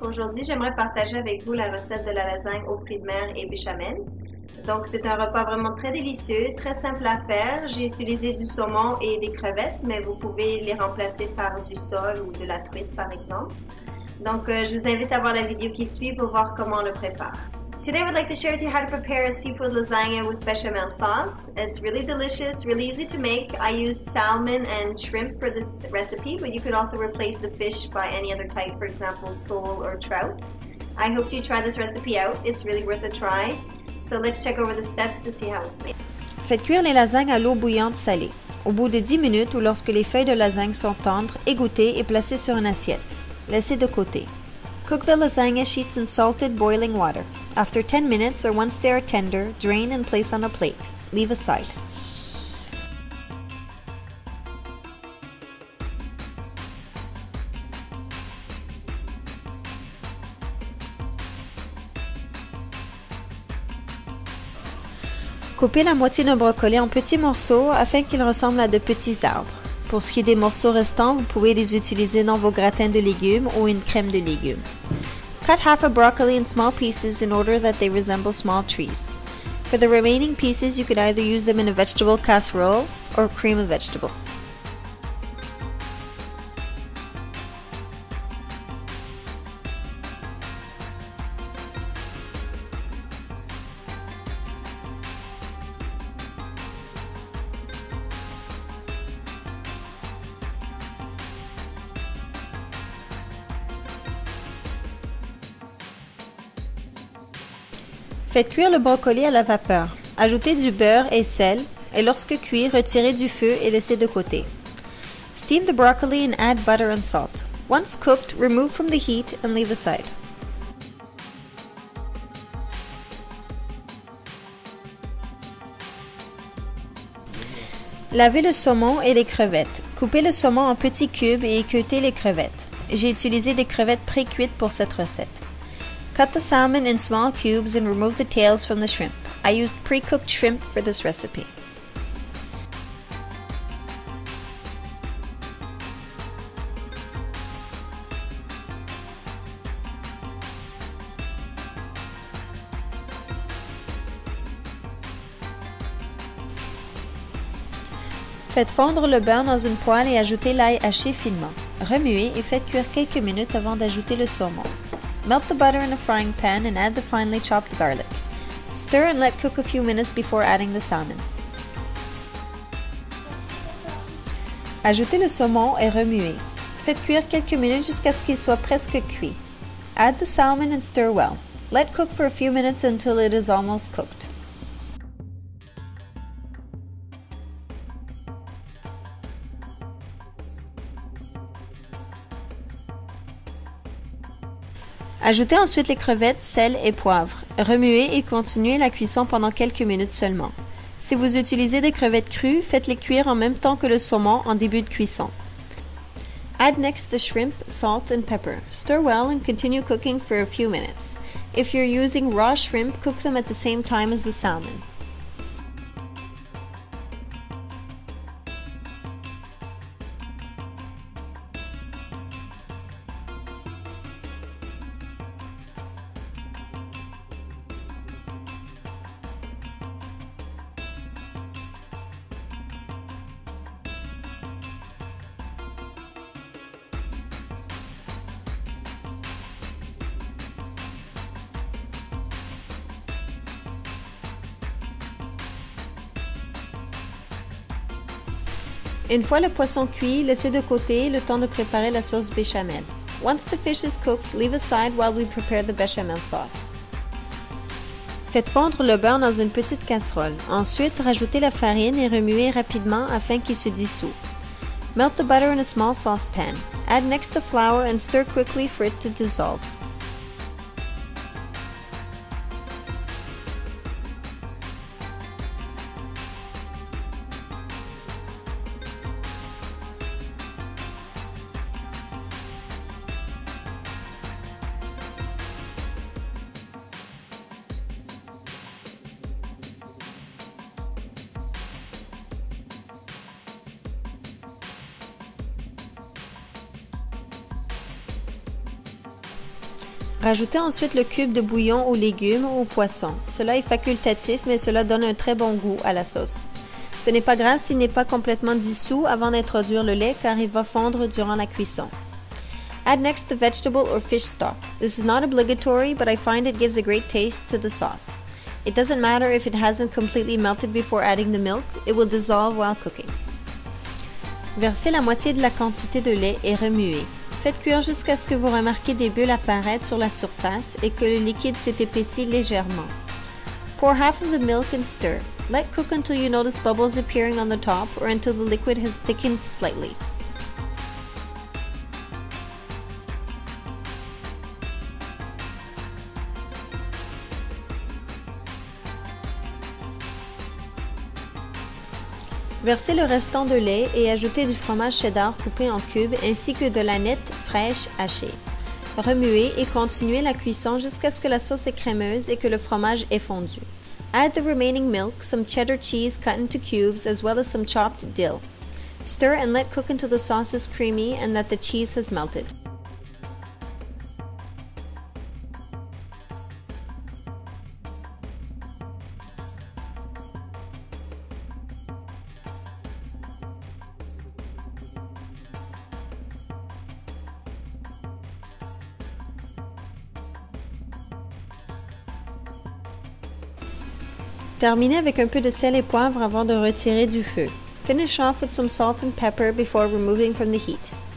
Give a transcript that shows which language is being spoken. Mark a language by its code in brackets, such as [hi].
[fr] Aujourd'hui, j'aimerais partager avec vous la recette de la lasagne aux fruits de mer et béchamel. Donc, c'est un repas vraiment très délicieux, très simple à faire. J'ai utilisé du saumon et des crevettes, mais vous pouvez les remplacer par du sole ou de la truite, par exemple. Donc, je vous invite à voir la vidéo qui suit pour voir comment on le prépare. [en] Today I would like to share with you how to prepare a seafood lasagna with bechamel sauce. It's really delicious, really easy to make. I used salmon and shrimp for this recipe, but you could also replace the fish by any other type, for example, sole or trout. I hope you try this recipe out. It's really worth a try. So let's check over the steps to see how it's made. [fr] Faites cuire les lasagnes à l'eau bouillante salée. Au bout de 10 minutes ou lorsque les feuilles de lasagne sont tendres, égouttez et placez sur une assiette. Laissez de côté. [en] Cook the lasagna sheets in salted boiling water. After 10 minutes or once they are tender, drain and place on a plate. Leave aside. [fr] Coupez la moitié d'un brocoli en petits morceaux afin qu'il ressemble à de petits arbres. Pour ce qui est des morceaux restants, vous pouvez les utiliser dans vos gratins de légumes ou une crème de légumes. [en] Cut half a broccoli in small pieces in order that they resemble small trees. For the remaining pieces, you could either use them in a vegetable casserole or cream a vegetable. [fr] Faites cuire le brocoli à la vapeur. Ajoutez du beurre et sel et lorsque cuit, retirez du feu et laissez de côté. [en] Steam the broccoli and add butter and salt. Once cooked, remove from the heat and leave aside. [fr] Lavez le saumon et les crevettes. Coupez le saumon en petits cubes et équeutez les crevettes. J'ai utilisé des crevettes pré-cuites pour cette recette. [en] Cut the salmon in small cubes and remove the tails from the shrimp. I used pre-cooked shrimp for this recipe. [fr] Faites fondre le beurre dans une poêle et ajoutez l'ail haché finement. Remuez et faites cuire quelques minutes avant d'ajouter le saumon. [en] Melt the butter in a frying pan and add the finely chopped garlic. Stir and let cook a few minutes before adding the salmon. [fr] Ajoutez le saumon et remuez. Faites cuire quelques minutes jusqu'à ce qu'il soit presque cuit. [en] Add the salmon and stir well. Let cook for a few minutes until it is almost cooked. [fr] Ajoutez ensuite les crevettes, sel et poivre. Remuez et continuez la cuisson pendant quelques minutes seulement. Si vous utilisez des crevettes crues, faites-les cuire en même temps que le saumon en début de cuisson. [en] Add next the shrimp, salt and pepper. Stir well and continue cooking for a few minutes. If you're using raw shrimp, cook them at the same time as the salmon. [fr] Une fois le poisson cuit, laissez de côté le temps de préparer la sauce béchamel. [en] Once the fish is cooked, leave aside while we prepare the bechamel sauce. [fr] Faites fondre le beurre dans une petite casserole. Ensuite, rajoutez la farine et remuez rapidement afin qu'il se dissout. [en] Melt the butter in a small saucepan. Add next the flour and stir quickly for it to dissolve. [fr] Rajoutez ensuite le cube de bouillon aux légumes ou aux poissons. Cela est facultatif, mais cela donne un très bon goût à la sauce. Ce n'est pas grave s'il n'est pas complètement dissous avant d'introduire le lait car il va fondre durant la cuisson. [en] Add next the vegetable or fish stock. This is not obligatory, but I find it gives a great taste to the sauce. It doesn't matter if it hasn't completely melted before adding the milk, it will dissolve while cooking. [fr] Versez la moitié de la quantité de lait et remuez. Faites cuire jusqu'à ce que vous remarquez des bulles apparaître sur la surface et que le liquide s'est épaissi légèrement. [en] Pour half of the milk and stir. Let cook until you notice bubbles appearing on the top or until the liquid has thickened slightly. [fr] Versez le restant de lait et ajoutez du fromage cheddar coupé en cubes ainsi que de la nette fraîche hachée. Remuez et continuez la cuisson jusqu'à ce que la sauce est crémeuse et que le fromage est fondu. [en] Add the remaining milk, some cheddar cheese cut into cubes, as well as some chopped dill. Stir and let cook until the sauce is creamy and that the cheese has melted. [fr] Terminez avec un peu de sel et poivre avant de retirer du feu. [en] Finish off with some salt and pepper before removing from the heat.